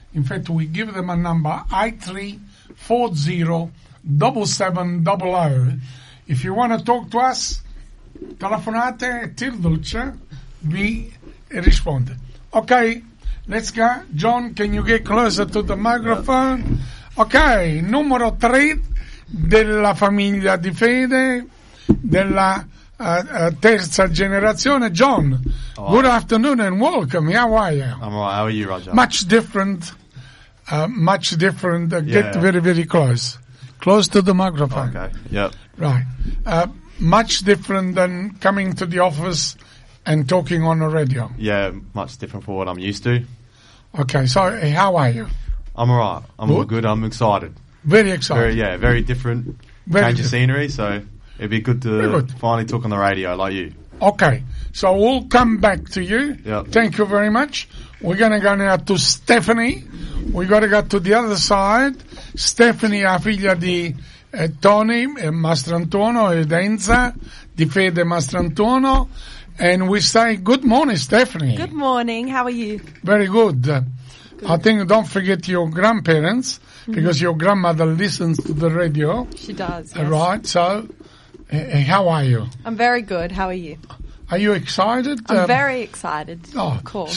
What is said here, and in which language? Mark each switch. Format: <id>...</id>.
<en>In fact, we give them a number, 8340-7700. If you want to talk to us,</en> <it>telefonate, Tilda vi risponde.</it> <en>Okay, let's go. John, can you get closer to the microphone?</en> <it>Okay, numero 3 della famiglia di fede, della terza generazione.</it> <en>John, good afternoon and welcome. How are you? I'm all right. How are you, Roger? Much different. Get very, very close. Close to the microphone. Okay, yep. Right. Much different than coming to the office and talking on the radio. Yeah, much different from what I'm used to. Okay, so how are you? I'm all right. I'm all good. I'm excited. Very excited. Very different. Change of scenery, so it'd be good to finally talk on the radio like you. Okay, so we'll come back to you. Yep. Thank you very much. We're going to go now to Stephanie. We've got to go to the other side.</en> <it>Stephanie, a figlia di Tony e Mastrantuono e Enza, di Fede Mastrantuono.</it> <en>And we say good morning, Stephanie. Good morning. How are you? Very good. I think don't forget your grandparents, because your grandmother listens to the radio. She does, yes. Right, so how are you? I'm very good. How are you? Are you excited? I'm very excited, of course.</en>